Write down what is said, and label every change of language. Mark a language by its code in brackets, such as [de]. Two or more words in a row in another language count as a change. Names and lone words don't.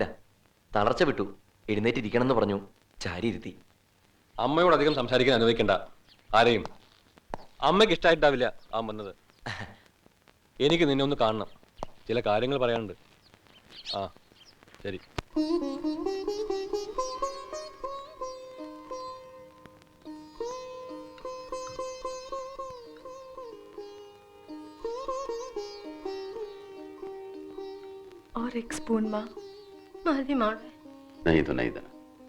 [ml] തളർച്ച വിട്ടു. എഴുന്നേറ്റിരിക്കണമെന്ന് പറഞ്ഞു. ചാരി ഇരുത്തി. അമ്മയോട് അധികം സംസാരിക്കാൻ അനുവദിക്കണ്ട ആരെയും. അമ്മയ്ക്ക് ഇഷ്ടമായിട്ടാവില്ല അവൻ വന്നത്. എനിക്ക് നിന്നെ ഒന്ന് കാണണം. ചില കാര്യങ്ങൾ പറയാനുണ്ട്. ആ, ശരി. [hi] और एक स्पून माँ. [ml] മതി മോളെ. [hi] नहीं तो नहीं देना.